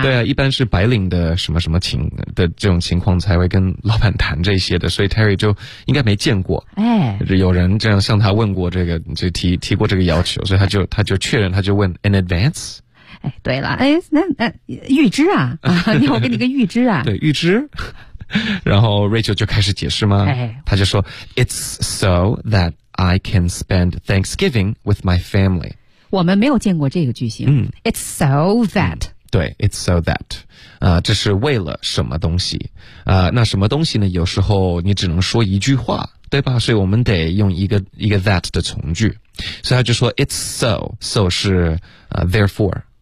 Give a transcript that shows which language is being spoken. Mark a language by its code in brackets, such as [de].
[zh] 对啊，一般是白领的什么什么情的这种情况才会跟老板谈这些的，所以 Terry 就应该没见过，哎，有人这样向他问过这个，就提过这个要求，所以他就确认，他就问 [en] an advance。 [zh] 哎，对了，哎，那预支啊，你好，我给你个预支啊，对，预支。然后 Rachel 就开始解释吗、哎、他就说 [en] It's so that I can spend Thanksgiving with my family。 [zh] 我们没有见过这个句型、嗯、 [en] It's so that、嗯、 [zh] 对 [en] It's so that、 [zh] 这是为了什么东西、那什么东西呢？有时候你只能说一句话对吧，所以我们得用一个 that 的从句，所以他就说 [en] It's so， [zh] so 是、therefore